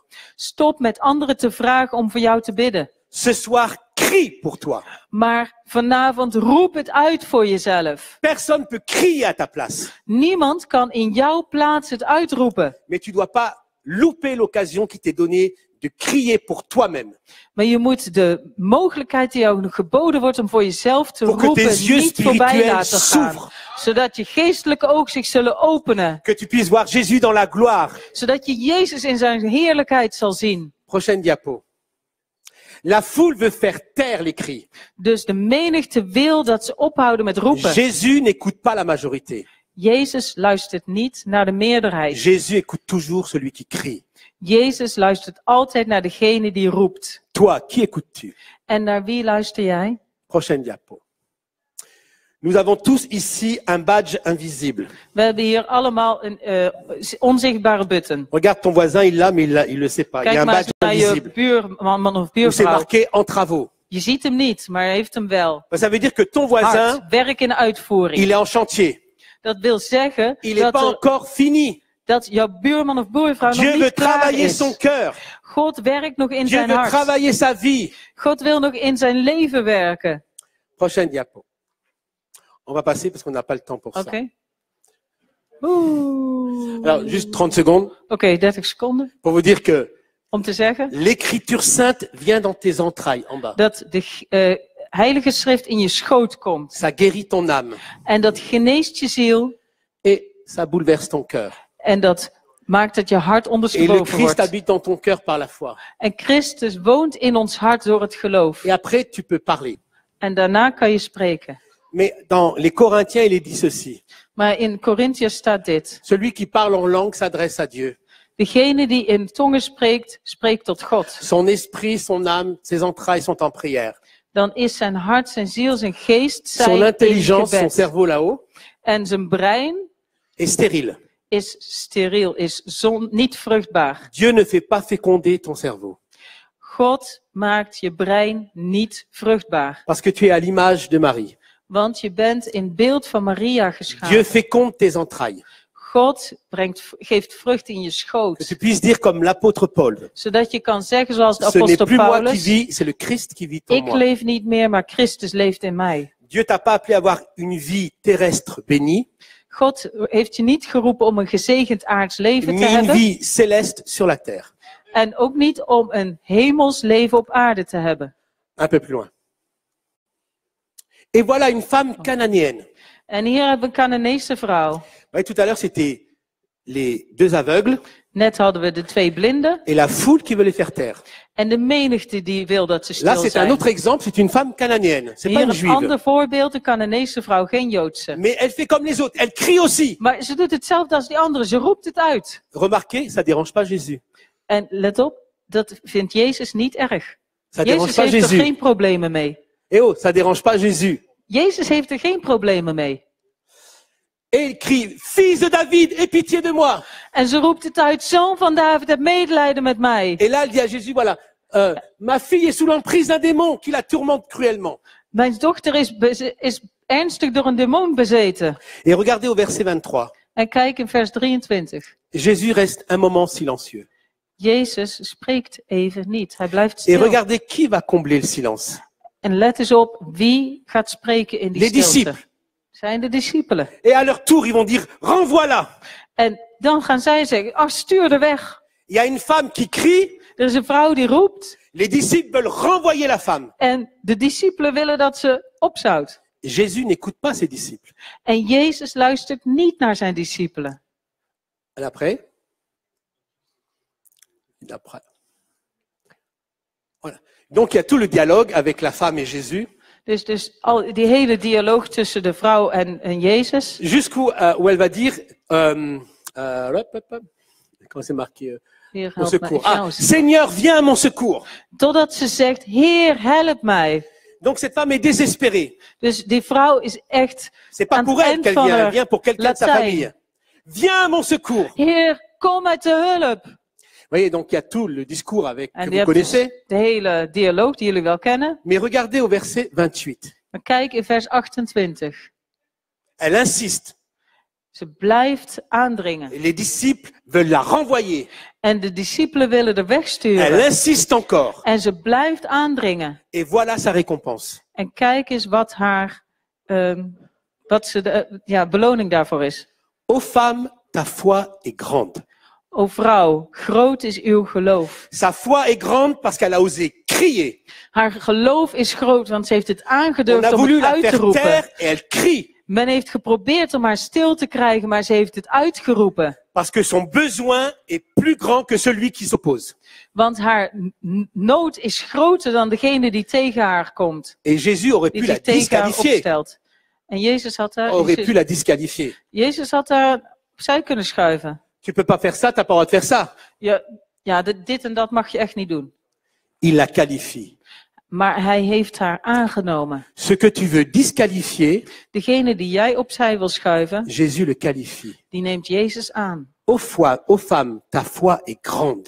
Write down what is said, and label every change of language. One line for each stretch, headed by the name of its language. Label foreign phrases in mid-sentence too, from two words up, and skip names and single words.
Dutch: Stop met anderen te vragen om voor jou te bidden.
French: Ce soir, crie pour toi.
Dutch: Maar vanavond roep het uit voor jezelf.
French: Personne peut crier à ta place.
Dutch: Niemand kan in jouw plaats het uitroepen.
French: Mais tu dois pas louper l'occasion qui t'est donnée de crier pour toi-même.
Dutch: Maar je moet de mogelijkheid die jou geboden wordt om voor jezelf te
French: Pour que
Dutch: roepen
French: tes yeux
Dutch: niet voorbij
French: spirituels
Dutch: laten gaan.
French: s'ouvrent.
Dutch: Zodat je geestelijke ogen zich zullen openen.
French: Que tu puisses voir Jésus dans la gloire.
Dutch: Zodat je Jezus in zijn heerlijkheid zal zien.
French: Prochaine diapo. La foule veut faire taire les cris.
Dutch: Dus de menigte wil dat ze ophouden met roepen.
French: Jésus n'écoute pas la majorité.
Dutch: Jezus luistert niet naar de meerderheid.
French: Jésus écoute toujours celui qui crie.
Dutch: Jezus luistert altijd naar degene die roept.
French: Toi, qui écoutes-tu?
Dutch: En naar wie luister jij?
French: Prochaine diapo. Nous avons tous ici un badge invisible.
Dutch: We hebben hier allemaal een onzichtbare button.
French: Regarde ton voisin, il l'a, mais il le sait pas. Il y a
Dutch: Kijk
French: un
Dutch: maar eens
French: badge
Dutch: naar je
French: invisible.
Dutch: buurman of
French: Où c'est
Dutch: buurvrouw.
French: marqué en travaux.
Dutch: Je ziet hem niet, maar hij heeft hem wel.
French: Ça veut dire que ton voisin,
Dutch: Hard, werk in uitvoering.
French: il est en chantier.
Dutch: Dat wil zeggen
French: Il n'est pas
Dutch: dat,
French: encore fini.
Dutch: dat jouw buurman of buurvrouw nog
French: Dieu veut
Dutch: niet klaar
French: travailler son
Dutch: is.
French: cœur.
Dutch: God werkt nog in
French: Dieu
Dutch: zijn
French: veut
Dutch: hart.
French: travailler sa vie.
Dutch: God wil nog in zijn leven werken.
French: Prochaine diapo. On va passer parce qu'on n'a pas le temps pour ça.
Dutch: Oké. Oeh.
French: Alors, juste 30 secondes
Dutch: Oké, 30 seconden
French: pour vous dire que
Dutch: om te zeggen
French: l'écriture sainte vient dans tes entrailles en bas.
Dutch: dat de Heilige Schrift in je schoot komt.
French: Ça guérit ton âme
Dutch: En dat geneest je ziel
French: et ça bouleverse ton cœur.
Dutch: en dat maakt dat je hart
French: Et le
Dutch: ondersteboven
French: Christ
Dutch: wordt.
French: habite dans ton cœur par la foi.
Dutch: En Christus woont in ons hart door het geloof.
French: Et après, tu peux parler.
Dutch: En daarna kan je spreken.
French: Mais dans les Corinthiens, il est dit ceci.
Dutch: Maar in Korinthiërs staat dit.
French: Celui qui parle en langue s'adresse à Dieu.
Dutch: Degene die in tongen spreekt, spreekt tot God.
French: Son esprit, son âme, ses entrailles sont en prière.
Dutch: Dan is zijn hart, zijn ziel, zijn geest,
French: Son
Dutch: zijn in
French: intelligence, son
Dutch: gebed.
French: cerveau là-haut,
Dutch: En zijn brein
French: est stérile.
Dutch: is steriel, is niet vruchtbaar.
French: Dieu ne fait pas féconder ton cerveau.
Dutch: God maakt je brein niet vruchtbaar.
French: Parce que tu es à l'image de Marie.
Dutch: Want je bent in beeld van Maria geschapen.
French: Dieu féconde tes entrailles.
Dutch: God geeft vrucht in je
French: Que
Dutch: schoot.
French: tu puisses dire comme l'apôtre Paul.
Dutch: Zodat je kan zeggen zoals de
French: Ce n'est
Dutch: apostel
French: plus moi qui
Dutch: Paulus.
French: vis, c'est le Christ qui vit en
Dutch: Ik
French: moi.
Dutch: leef niet meer, maar Christus leeft in mij.
French: Dieu t'a pas appelé à avoir une vie terrestre bénie,
Dutch: God heeft je niet geroepen om een gezegend aards leven te
French: mais une
Dutch: hebben.
French: vie céleste sur la terre.
Dutch: En ook niet om een hemels leven op aarde te hebben.
French: Un peu plus loin. Et voilà une femme cananéenne.
Dutch: En hier hebben we een Canaanese vrouw.
French: Vous voyez, tout à l'heure, c'était les deux aveugles
Dutch: Net hadden we de 2 blinden.
French: et la foule qui veut les faire taire.
Dutch: En de menigte die wil dat ze
French: Là,
Dutch: stil
French: c'est un
Dutch: zijn.
French: autre exemple, c'est une femme cananéenne. C'est pas
Dutch: Hier
French: une
Dutch: een
French: juive.
Dutch: ander voorbeeld, een Canaanese vrouw, geen Joodse.
French: Mais elle fait comme les autres, elle crie aussi.
Dutch: Maar ze doet hetzelfde als die anderen, ze roept het uit.
French: Remarquez, ça dérange pas Jésus.
Dutch: En let op, dat vindt Jezus niet erg.
French: Ça dérange
Dutch: Jezus
French: pas
Dutch: heeft er
French: Jésus.
Dutch: geen problemen mee.
French: Eh oh, ça dérange pas Jésus.
Dutch: Jezus heeft er geen problemen mee.
French: Et il crie, fils de David, aie pitié de moi.
Dutch: En ze roept het uit, zoon van David, heb medelijden met mij.
French: Et là, elle dit à Jésus, voilà, ma fille est sous l'emprise d'un démon qui la tourmente cruellement.
Dutch: Mijn dochter is ernstig door een demon bezeten.
French: Et regardez au verset 23.
Dutch: En kijk in vers 23.
French: Jésus reste un moment silencieux.
Dutch: Jezus spreekt even niet. Hij blijft
French: Et
Dutch: stil.
French: regardez qui va combler le silence.
Dutch: En let eens op, wie gaat spreken in die
French: Les
Dutch: stilte?
French: disciples.
Dutch: Zijn de discipelen.
French: Et à leur tour, ils vont dire, renvoie-la.
Dutch: En dan gaan zij zeggen, ach, stuur er weg.
French: Il y a une femme qui crie,
Dutch: Er is een vrouw die roept.
French: les disciples veulent renvoyer la femme.
Dutch: En de discipelen willen dat ze opzout.
French: Jésus n'écoute pas ses disciples.
Dutch: En Jezus luistert niet naar zijn discipelen.
French: Et après, voilà. Donc il y a tout le dialogue avec la femme et Jésus.
Dutch: Dus die hele dialoog tussen de vrouw en Jezus.
French: Jusqu'où où elle va dire, comment c'est marqué,
Dutch: Hier,
French: mon
Dutch: help me,
French: secours.
Dutch: ik ga Ah, ons-
French: Seigneur, viens à mon secours.
Dutch: Totdat ze zegt, Heer, help mij.
French: Donc cette femme est désespérée.
Dutch: Dus die vrouw is echt
French: C'est pas
Dutch: aan
French: pour
Dutch: het
French: elle
Dutch: eind
French: qu'elle
Dutch: van
French: vient, elle
Dutch: haar
French: vient pour quelqu'un de sa
Dutch: Latijn.
French: famille. Viens à mon secours.
Dutch: Heer, kom mij te hulp.
French: Vous voyez, donc il y a tout le discours avec,
Dutch: En
French: que
Dutch: die
French: vous
Dutch: hebt dus
French: connaissez.
Dutch: de hele dialoog die jullie wel kennen.
French: Mais regardez au verset 28.
Dutch: Maar kijk in vers 28.
French: Elle insiste.
Dutch: Ze blijft aandringen.
French: Et les disciples veulent la renvoyer.
Dutch: En de discipelen willen er
French: Elle
Dutch: wegsturen.
French: insiste encore.
Dutch: En ze blijft aandringen.
French: Et voilà sa récompense.
Dutch: En kijk eens wat haar beloning daarvoor is.
French: Ô femme, ta foi est grande.
Dutch: O vrouw, groot is uw geloof.
French: Sa foi est grande parce qu'elle a osé crier.
Dutch: Haar geloof is groot, want ze heeft het
French: On a
Dutch: aangedurfd om
French: voulu
Dutch: het
French: la
Dutch: uit te
French: faire
Dutch: roepen.
French: taire et elle crie.
Dutch: Men heeft geprobeerd om haar stil te krijgen, maar ze heeft het uitgeroepen.
French: Parce que son besoin est plus grand que celui qui s'oppose.
Dutch: Want haar nood is groter dan degene die tegen haar komt.
French: Et Jésus aurait pu
Dutch: Die
French: la
Dutch: zich tegen haar
French: disqualifier.
Dutch: opstelt. En Jezus had
French: La disqualifier.
Dutch: Jezus had haar opzij kunnen schuiven.
French: Tu peux pas faire ça, t'as pas le droit de faire ça.
Dutch: Ja, dit en dat mag je echt niet doen.
French: Il la qualifie.
Dutch: Maar hij heeft haar aangenomen.
French: Ce que tu veux disqualifier,
Dutch: Degene die jij opzij wil schuiven,
French: Jésus le qualifie.
Dutch: die neemt Jezus aan.
French: Ô femme, ta foi est grande.